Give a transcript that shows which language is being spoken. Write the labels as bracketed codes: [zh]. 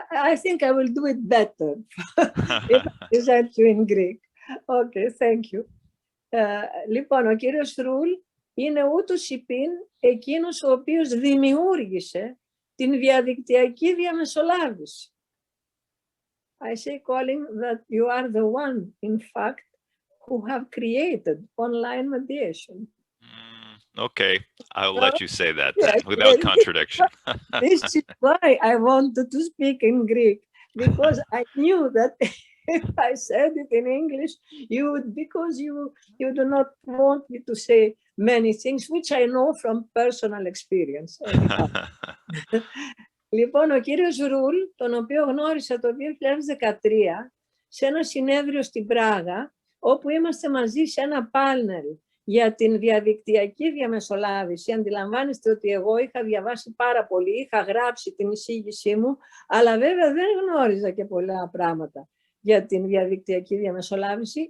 [en] I think I will do it better if I present you in Greek. Okay, thank you. [el] Λοιπόν, ο κύριος Ρουλ είναι ούτως υπήν εκείνος ο οποίος δημιούργησε την διαδικτυακή διαμεσολάβηση. [en] I say, Colin, that you are the one, in fact, who have created online mediation. Okay, I'll let you say that then, without contradiction. This is why I wanted to speak in Greek, because I knew that if I said it in English, because you do not want me to say many things, which I know from personal experience. [el] Λοιπόν, ο κύριος Ρουλ, τον οποίο γνώρισα το 2013 σε ένα συνέδριο στην Πράγα, όπου είμαστε μαζί σε ένα πάνελ για την διαδικτυακή διαμεσολάβηση. Αντιλαμβάνεστε ότι εγώ είχα διαβάσει πάρα πολύ, είχα γράψει την εισήγησή μου, αλλά βέβαια δεν γνώριζα και πολλά πράγματα για την διαδικτυακή διαμεσολάβηση.